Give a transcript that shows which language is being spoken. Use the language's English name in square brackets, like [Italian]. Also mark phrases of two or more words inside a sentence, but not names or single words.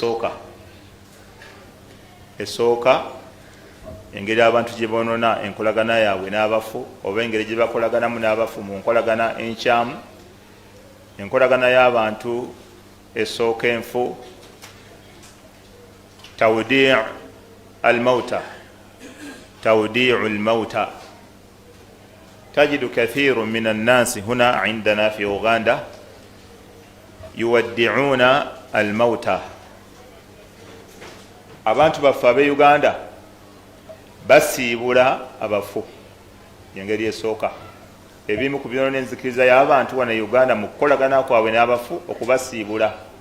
[Ganda] Esooka engeri abantu gye boonona enkolagana yaabwe n'abafu, oba engeri gye bakolaganamu n'abafu mu nkolagana enkyamu. Enkolagana y'abantu esooka enfu, [Arabic] توديع الموتى. تجد كثير من الناس هنا عندنا في Uganda يودعون الموتى. [Ganda] Abantu baffe ab'e Uganda basiibula abafu, engeri esooka. Ebimu ku byonoona enzikiriza y'abantu wano e Uganda mu kukolagana kwabwe n'abafu okubasiibula.